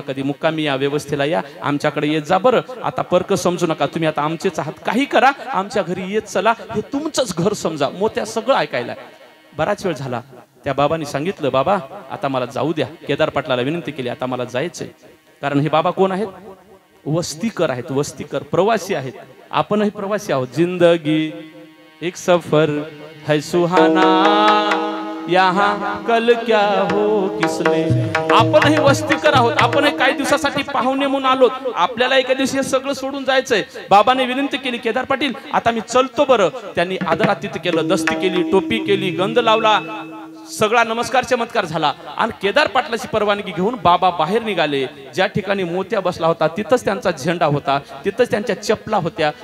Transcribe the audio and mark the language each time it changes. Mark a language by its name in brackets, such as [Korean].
[Marathi] कधी मुक्कामी या, व्यवस्थेला या, आमच्याकडे येत जा बरं. आता परक समजू नका, तुम्ही आता आमचेच आहात, काही करा, आमच्या घरी येत चला, हे तुमचंच घर समजा. मोत्या सगळं ऐकायला. बराच वेळ झाला, त्या बाबांनी सांगितलं, बाबा आता मला जाऊ द्या. केदार पाटलाला विनंती केली, आता मला जायचंय. कारण हे बाबा कोण आहेत? वस्तीकर आहेत, वस्तीकर, प्रवासी आहेत. आपणही प्रवासी आहोत. [Hindi] जिंदगी एक सफर है सुहाना, यहाँ कल क्या हो किसने. [Marathi] आपणही वस्तीकर आहोत, आपणही काही दिवसासाठी पाहुणे म्हणून आलोत. आपल्याला एका दिवशी हे सगळं सोडून जायचंय. बाबाने विनंती केली, केदार पाटील आता मी चलतो बरं. त्यांनी आदरातिथ्य केलं, दस्ती केली, टोपी केली, गंध लावला, सगळा नमस्कार चमत्कार झाला. आणि केदार पाटलाची परवानगी घेऊन बाबा बाहेर निघाले. ज्या ठिकाणी मोत्या बसला होता तिथंच त्यांचा झेंडा होता, तिथंच त्यांच्या चप्पला होत्या.